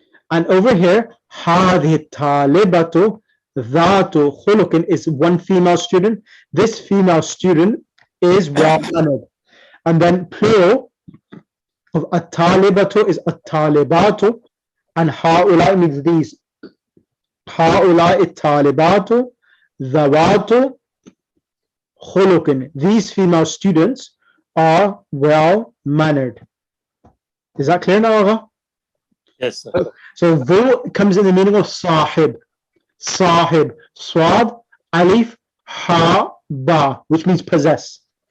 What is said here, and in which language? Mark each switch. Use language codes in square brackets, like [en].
[en] And over here, [ar] هذه الطالبة ذات خلق [en] is one female student. This female student is well mannered. And then plural of الطالبة is الطالبات, and هؤلاء means these. [ar] هؤلاء الطالبات ذوات خلق. [en] These female students are well mannered. Is that clear now, Agha? Yes, sir. So though comes in the meaning of sahib. Sahib, swad, alif, ha, ba, which means possess.